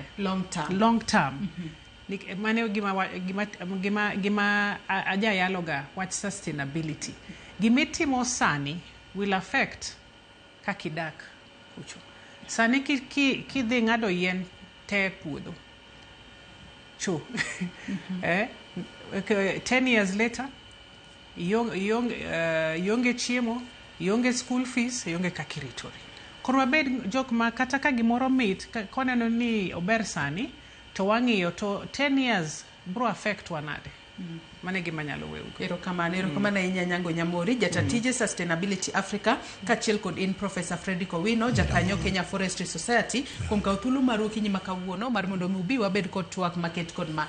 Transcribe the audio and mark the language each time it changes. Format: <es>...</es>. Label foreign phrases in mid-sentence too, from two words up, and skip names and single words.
<en>Long term.</en> <luo>Mane gima aja yaloga wach sustainability. Gimitimo sani</luo> <en>will affect</en> <luo>kakidak kucho. Sani kidhi ng'ado yien te puodho.</luo> <en>Chu. 10 years later,</en> <luo>yonge chiemo, yonge</luo> <en>school fees,</en> <luo>yonge kakiritori. Koro wabed jok ma kata ka gimoro mit, koneno ni ober sani, to wang'iyo to 10 years bro affect wanade. Mane gima nyalo weugo. Erokamano ahinya Nyango Nyamori, jatatije Sustainability Africa, kaachiel kod in Professor Fredrick Owino, jakanyo Kenya Forestry Society, kuom kawo thuolo mar okinyi ma kawuono mar mondo mi ubi wabed kod twak maket kod ma.</luo>